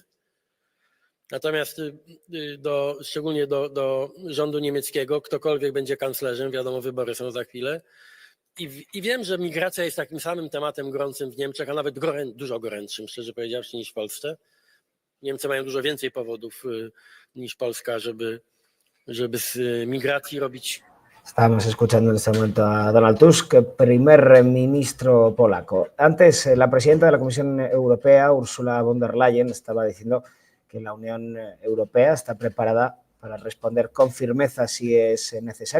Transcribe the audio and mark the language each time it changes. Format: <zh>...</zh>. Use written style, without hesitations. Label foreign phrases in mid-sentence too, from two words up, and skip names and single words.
<pl>Natomiast szczególnie do rządu niemieckiego, ktokolwiek będzie kanclerzem, wiadomo, wybory są za chwilę. I wiem, że migracja jest takim samym tematem gorącym w Niemczech, a nawet dużo gorętszym, szczerze powiedziawszy, niż w Polsce. Niemcy mają dużo więcej powodów niż Polska, żeby z migracji robić.</pl> <es>Estamos escuchando en este momento a Donald Tusk, primer ministro polaco. Antes, la presidenta de la Comisión Europea, Ursula von der Leyen, estaba diciendo que la Unión Europea está preparada para responder con firmeza si es necesario.</es>